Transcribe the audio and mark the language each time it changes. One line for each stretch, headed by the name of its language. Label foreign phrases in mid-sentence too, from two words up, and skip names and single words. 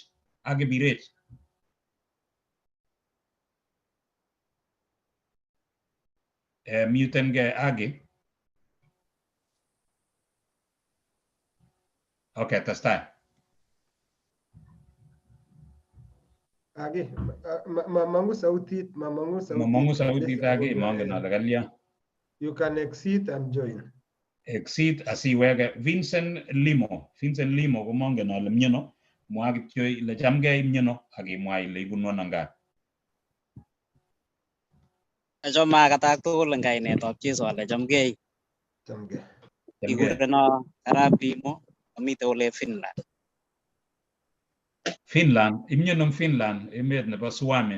Kalenjin: Age Birech. Muten ge Age. Okay, testai. Age, mamangu sautit Age, mangen ale kalya.
English: You can exit and join.
Kalenjin: Exit asiwege Vincent Limo ko mangen ale mnyano. Mwa kityo ile chamgei mnyano akimwa ile ibunu nanga. Achome katak tugul eng kainetab Jesu ale chamgei. Ikureno Arap Limo amite ole Finland. Finland, imnyenom Finland, emet nebo Suomi.